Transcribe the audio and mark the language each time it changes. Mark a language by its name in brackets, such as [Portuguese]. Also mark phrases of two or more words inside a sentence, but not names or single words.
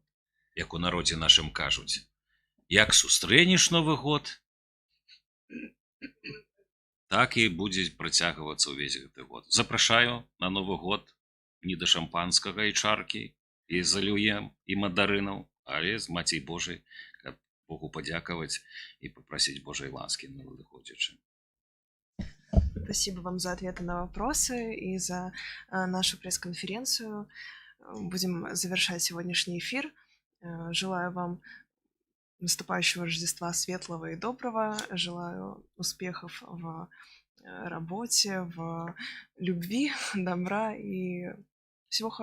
[Belarusian] Як у народзе нашым кажуць, як сустрэнеш Новы год, так і будзе працягвацца ўвесь гэты год. Запрашаю на Новы год не да шампанскага і чаркі, і з алюем, і мандарынаў, але з Мацей Божай, каб Богу падзякаваць і папрасіць Божай ласкі на надыходзячы. [Russian] Спасибо вам за ответы на вопросы и за нашу пресс-конференцию. Будем завершать сегодняшний эфир. Желаю вам наступающего Рождества светлого и доброго. Желаю успехов в работе, в любви, добра и всего хорошего.